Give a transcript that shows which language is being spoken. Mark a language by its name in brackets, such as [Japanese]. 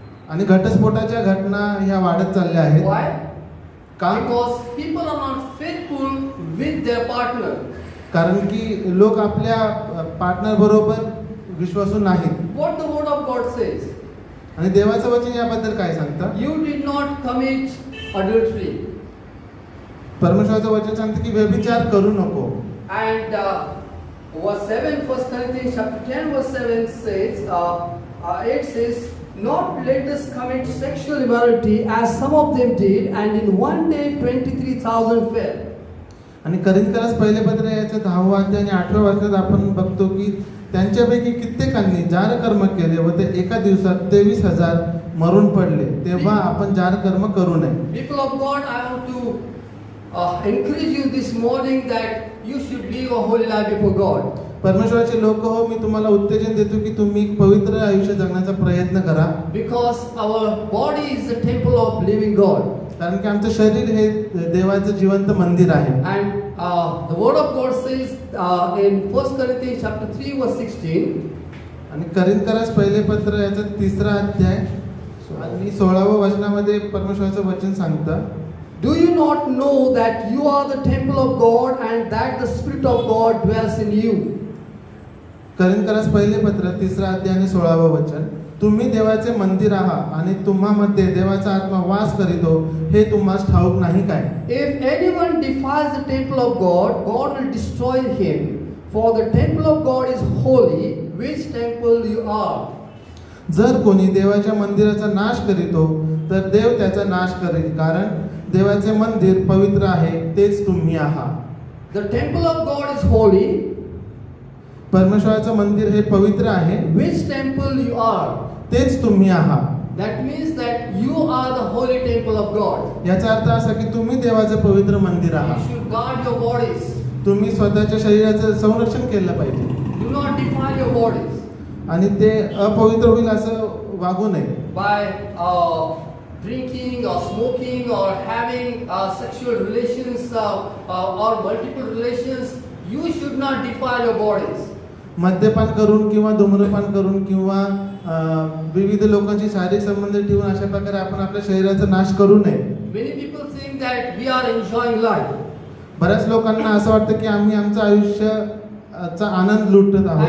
[Marathi] आणि घटस्फोटाच्या घटना ह्या वाढत चालल्या आहेत. [English] Why? [Marathi] का? [English] Because people are not faithful with their partner. [Marathi] कारण की लोक आपल्या पार्टनर बरोबर विश्वासू नाहीत. [English] What the word of God says? [Marathi] आणि देवाचं वचन याबद्दल काय सांगतं? [English] You did not commit adultery. [Marathi] परमेश्वराचं वचन सांगतं की व्यभिचार करू नको. [English] And verse 7, 1 Corinthians chapter 10 verse 7 says, it says, not let us commit sexual immorality as some of them did, and in one day 23,000 fell. [Marathi] आणि करिंथकरास पहिले पत्र याच्या 10व्या अध्याय आणि 8व्या वचनात आपण बघतो की त्यांच्यापैकी कित्येकांनी जार कर्म केले व ते एका दिवसात 23,000 मरून पडले. तेव्हा आपण जार कर्म करू नये. [English] People of God, I want to encourage you this morning that you should live a holy life before God. [Marathi] परमेश्वराचे लोक हो, मी तुम्हाला उत्तेजन देतो की तुम्ही पवित्र आयुष्य जगण्याचा प्रयत्न करा. [English] Because our body is the temple of living God. [Marathi] कारण की आमचं शरीर हे देवाचं जिवंत मंदिर आहे. [English] And the word of God says in 1 Corinthians chapter 3 verse 16. [Marathi] आणि करिंथकरास पहिले पत्र याचा 3रा अध्याय आणि 16व्या वचनामध्ये परमेश्वराचं वचन सांगतं. [English] Do you not know that you are the temple of God and that the Spirit of God dwells in you? [Marathi] करिंथकरास पहिले पत्र 3रा अध्याय आणि 16वं वचन. तुम्ही देवाचे मंदिर आहात आणि तुम्हामध्ये देवाचा आत्मा वास करीतो हे तुम्हाला ठाऊक नाही काय? [English] If anyone defiles the temple of God, God will destroy him. For the temple of God is holy, which temple you are. [Marathi] जर कोणी देवाच्या मंदिराचा नाश करीतो तर देव त्याचा नाश करेल, कारण देवाचे मंदिर पवित्र आहे तेच तुम्ही आहात. [English] The temple of God is holy. [Marathi] परमेश्वराचं मंदिर हे पवित्र आहे, [English] Which temple you are. [Marathi] तेच तुम्ही आहात. [English] That means that you are the holy temple of God. [Marathi] याचा अर्थ असा की तुम्ही देवाचं पवित्र मंदिर [English] You [Marathi] आहात. [English] should guard your bodies. [Marathi] तुम्ही स्वतःच्या शरीराचं संरक्षण केलं पाहिजे [English] Do not defile your bodies [Marathi] आणि ते अपवित्र होईल असं वागू नये. [English] by drinking or smoking or having sexual relations or multiple relations. You should not defile your bodies. [Marathi] मद्यपान करून किंवा धूम्रपान करून किंवा विविध लोकांची शारीरिक संबंध ठेवून अशा प्रकारे आपण आपल्या शरीराचा नाश करू नये. [English] Many people think that we are enjoying life. [Marathi] बऱ्याच लोकांना असं वाटतं की आम्ही आमचं आयुष्याचा आनंद लुटत आहोत